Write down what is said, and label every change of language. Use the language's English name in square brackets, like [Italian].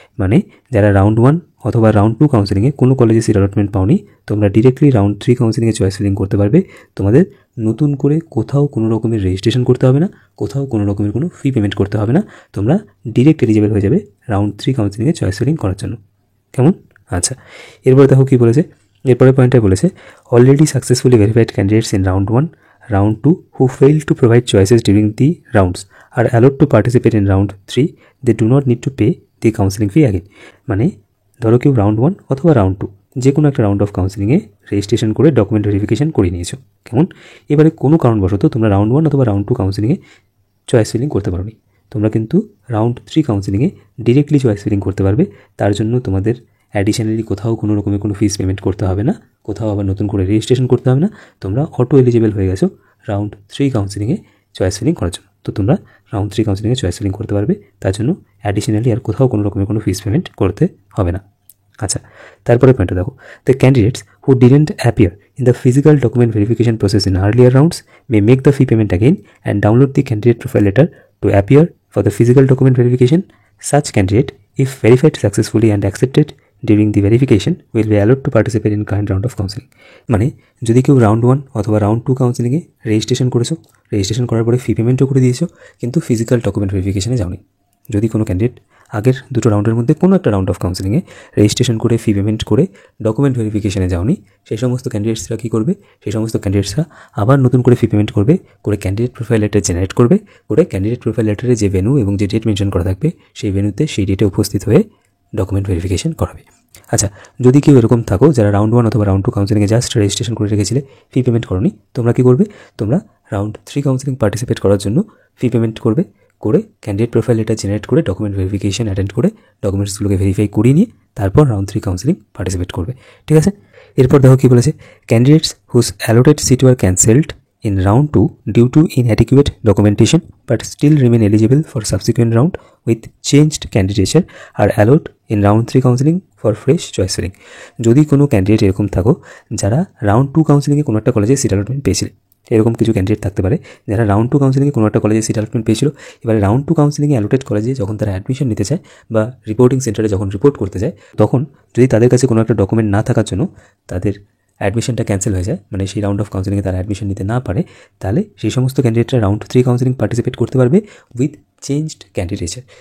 [Bangla] মানে যারা রাউন্ড 1 অথবা রাউন্ড 2 কাউন্সিলিংয়ে কোনো কলেজে সিট অ্যালটমেন্ট পাওনি তোমরা ডিরেক্টলি রাউন্ড 3 কাউন্সিলিংয়ে চয়েস ফিলিং করতে পারবে। তোমাদের নতুন করে কোথাও কোনো রকমের রেজিস্ট্রেশন করতে হবে না, কোথাও কোনো রকমের কোনো ফি পেমেন্ট করতে হবে না, তোমরা ডিরেক্ট এলিজিবল হয়ে যাবে রাউন্ড 3 কাউন্সিলিংয়ে চয়েস ফিলিং করার জন্য। কেমন? আচ্ছা, এরপরে দেখো কী বলেছে, এরপরের পয়েন্টটাই বলেছে, [English] Already successfully verified candidates in round 1, round 2 who failed to provide choices during the rounds are allowed to participate in round 3, they do not need to pay the counseling fee again। মানে ধরো কেউ round 1 অথবা round 2 যে কোনো একটা round of কাউন্সিলিংয়ে registration করে document verification করে নিয়েছো। কেমন? এবারে কোনো কারণবশত তোমরা রাউন্ড 1 অথবা রাউন্ড 2 কাউন্সিলিংয়ে চয়েস ফিলিং করতে পারোনি, তোমরা কিন্তু রাউন্ড 3 কাউন্সিলিংয়ে ডিরেক্টলি চয়েস ফিলিং করতে পারবে। তার জন্য তোমাদের অ্যাডিশনালি কোথাও কোনো রকমের কোনো ফিস পেমেন্ট করতে হবে না, কোথাও আবার নতুন করে রেজিস্ট্রেশন করতে হবে না, তোমরা অটো এলিজিবল হয়ে গেছো রাউন্ড 3 কাউন্সিলিংয়ে চয়েস ফিলিং করার জন্য। তো তোমরা রাউন্ড 3 কাউন্সিলিংয়ে চয়েস ফিলিং করতে পারবে, তার জন্য অ্যাডিশনালি আর কোথাও কোনো রকমের কোনো ফিস পেমেন্ট করতে হবে না। [Bangla] আচ্ছা, তারপরে পয়েন্টটা দেখো, [English] The candidates who didn't appear in the physical document verification process in earlier rounds may make the fee payment again and download the candidate profile letter to appear for the physical document verification. Such candidate, if verified successfully and accepted during the verification, will be allowed to participate in current round of counseling। [Bangla] মানে যদি কেউ round 1 অথবা round 2 কাউন্সিলিংয়ে registration করেছো, registration করার পরে ফি পেমেন্টও করে দিয়েছো কিন্তু ফিজিক্যাল ডকুমেন্ট ভেরিফিকেশনে যাওনি, যদি কোনো ক্যান্ডিডেট আগের দুটো রাউন্ডের মধ্যে কোনো একটা রাউন্ড অফ কাউন্সিলিংয়ে রেজিস্ট্রেশন করে ফি পেমেন্ট করে ডকুমেন্ট ভেরিফিকেশনে যাওনি, সেই সমস্ত ক্যান্ডিডেটসরা কী করবে, সেই সমস্ত ক্যান্ডিডেটসরা আবার নতুন করে ফি পেমেন্ট করবে, করে ক্যান্ডিডেট প্রোফাইল লেটার জেনারেট করবে, করে ক্যান্ডিডেট প্রোফাইল লেটারে যে ভেন্যু এবং যে ডেট মেনশন করা থাকবে সেই ভেন্যুতে সেই ডেটে উপস্থিত হয়ে ডকুমেন্ট ভেরিফিকেশন করাবে। আচ্ছা, যদি কেউ এরকম থাকো যারা রাউন্ড 1 অথবা রাউন্ড 2 কাউন্সিলিংয়ে জাস্ট রেজিস্ট্রেশন করে রেখেছিলে, ফি পেমেন্ট করোনি, তোমরা কী করবে, তোমরা রাউন্ড 3 কাউন্সিলিং পার্টিসিপেট করার জন্য ফি পেমেন্ট করবে, করে ক্যান্ডিডেট প্রোফাইল লেটার জেনারেট করে ডকুমেন্ট ভেরিফিকেশন অ্যাটেন্ড করে ডকুমেন্টসগুলোকে ভেরিফাই করিয়ে নিয়ে তারপর রাউন্ড 3 কাউন্সিলিং পার্টিসিপেট করবে। ঠিক আছে, এরপর দেখো কী বলেছে, [English] Candidates whose allotted seat were cancelled in round 2 due to inadequate documentation but still remain eligible for subsequent round with changed candidature are allowed in round 3 counseling for fresh choice filling. [Bangla] যদি কোনো candidate এরকম থাকো যারা round 2 কাউন্সিলিংয়ে কোনো একটা কলেজে seat allotment পেয়েছিল, এরকম কিছু ক্যান্ডিডেট থাকতে পারে যারা রাউন্ড 2 কাউন্সিলিংয়ে কোনো একটা কলেজে সিট অ্যালটমেন্ট পেয়েছিল, এবারে রাউন্ড 2 কাউন্সিলিংয়ে অ্যালোটেড কলেজে যখন তারা অ্যাডমিশন নিতে চায় বা রিপোর্টিং সেন্টারে যখন রিপোর্ট করতে যায়, তখন যদি তাদের কাছে কোনো একটা ডকুমেন্ট না থাকার জন্য তাদের অ্যাডমিশনটা ক্যান্সেল হয়ে যায়, মানে সেই রাউন্ড অফ কাউন্সিলিংয়ে তারা অ্যাডমিশন নিতে না পারে, তাহলে সেই সমস্ত ক্যান্ডিডেটরা রাউন্ড 3 কাউন্সিলিং পার্টিসিপেট করতে পারবে [English] With changed candidature.